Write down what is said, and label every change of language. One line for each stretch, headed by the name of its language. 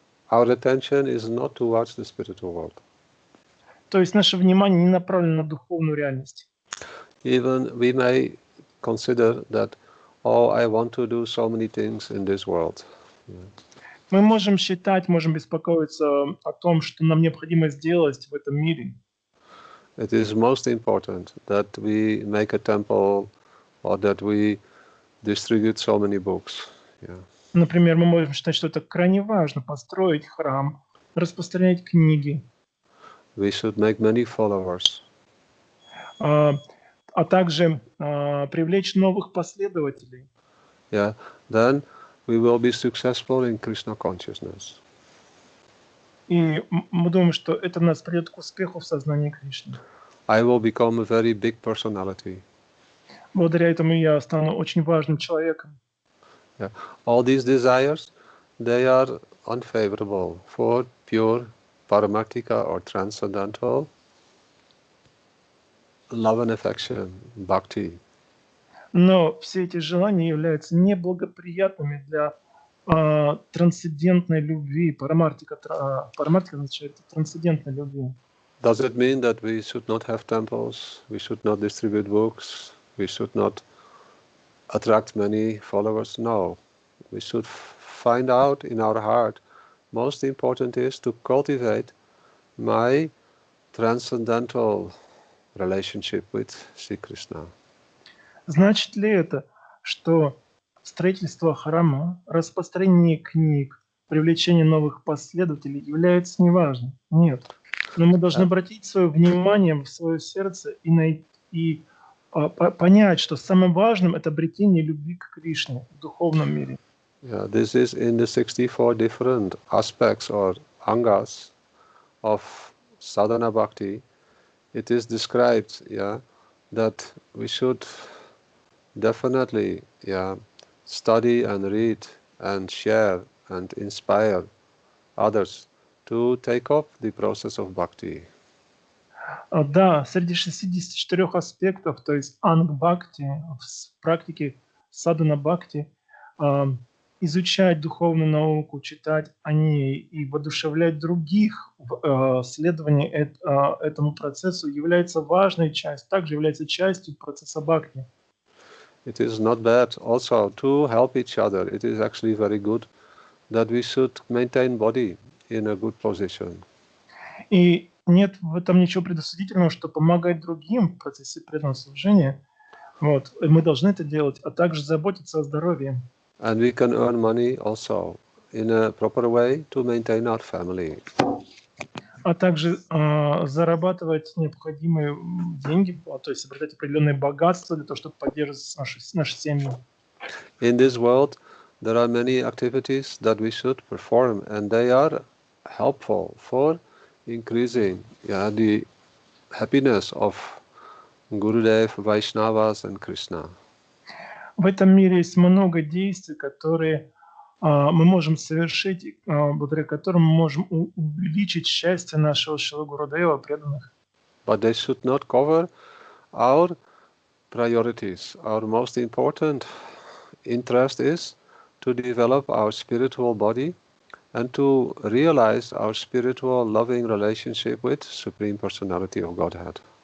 English: Our attention is not towards the spiritual world.
Russian: То есть наше внимание не направлено на духовную реальность.
English: Even we may consider that, oh, I want to do so many things in this world. Yeah.
Russian: Мы можем считать, можем беспокоиться о том, что нам необходимо сделать в этом мире.
English: It is most important that we make a temple or that we distribute so many books. Yeah.
Russian: Например, мы можем считать, что это крайне важно построить храм, распространять книги.
English: We should make many followers.
Russian: А также привлечь новых последователей.
English: Yeah, then we will be successful in Krishna consciousness.
Russian: И мы думаем, что это нас приведет к успеху в сознании Кришны.
English: I will become a very big personality.
Russian: Благодаря этому я стану очень важным человеком.
English: Yeah. All these desires, they are unfavorable for pure paramarthika or transcendental love and affection, bhakti.
Russian: Но все эти желания являются неблагоприятными для трансцендентной любви. Парамартика означает трансцендентной любви.
English: Does it mean that we should not have temples, we should not distribute books, we should not attract many followers? No. We should find out in our heart. Most important is to cultivate my transcendental relationship with Sri Krishna.
Russian: Значит ли это, что строительство храма, распространение книг, привлечение новых последователей является неважным? Нет. Но мы должны обратить свое внимание в свое сердце и понять, что самым важным это обретение любви к Кришне в духовном мире.
English: Yeah, this is in the 64 different aspects or angas of sadhana bhakti. It is described, yeah, that we should definitely, yeah, study and read and share and inspire others to take up the process of bhakti.
Russian: Да, среди 64 аспектов, то есть анг-бхакти, в практике садхана-бхакти, изучать духовную науку, читать о ней и воодушевлять других в следовании этому процессу является важной частью, также является частью процесса бхакти.
English: It is not bad also to help each other. It is actually very good that we should maintain body in a good position.
Russian: И нет в этом ничего предосудительного, что помогать другим в процессе преданного служения. Мы должны это делать, а также заботиться о здоровье.
English: And we can earn money also in a proper way to maintain our family.
Russian: А также зарабатывать необходимые деньги, то есть обретать определенные богатства для того, чтобы поддерживать наши семьи.
English: In this world, there are many activities that we should perform, and they are helpful for increasing the happiness of Gurudev, Vaishnavas, and Krishna.
Russian: В этом мире есть много действий, которые мы можем совершить, благодаря которым мы можем увеличить счастье нашего Шрила Гурудева, преданных.
English: But they should not cover our priorities. Our most important interest is to develop our spiritual body and to realize our spiritual loving relationship with Supreme Personality of Godhead.